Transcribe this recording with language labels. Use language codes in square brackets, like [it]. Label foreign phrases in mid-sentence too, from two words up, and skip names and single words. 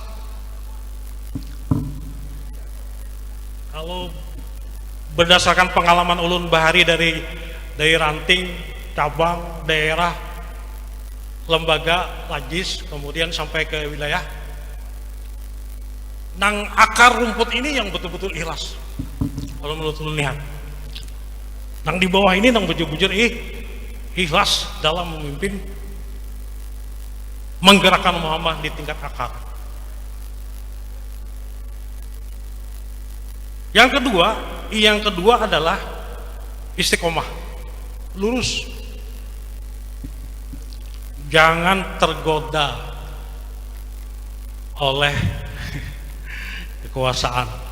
[id] Kalau berdasarkan pengalaman [bjn] ulun bahari [id] dari ranting, cabang, daerah, lembaga, lajis, kemudian sampai ke wilayah, nang akar rumput ini yang betul-betul ikhlas. Kalau menurut ulun lihat, nang di bawah ini [bjn] nang bujur-bujur [id] ikhlas dalam memimpin, menggerakkan Muhammad di tingkat akar. Yang kedua adalah istiqomah, lurus, jangan tergoda oleh kekuasaan.